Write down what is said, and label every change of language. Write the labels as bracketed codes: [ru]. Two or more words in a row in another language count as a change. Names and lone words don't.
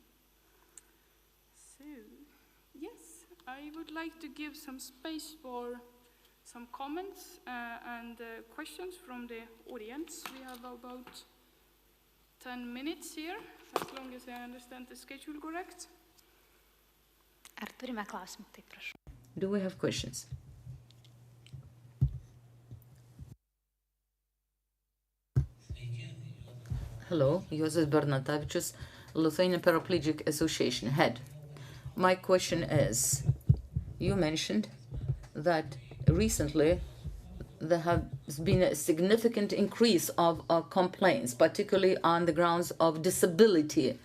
[en] So, yes, I would like to give some space for some comments and questions from the audience. We have about 10 minutes here, as long as I understand the schedule correct. [lt] Ar turime klausimų? Taip, prašau. [en] Do we have questions? Hello, Josef Bernatavičius, Lithuanian Paraplegic Association head. My question is, you mentioned that recently there has been a significant increase of complaints, particularly on the grounds of disability.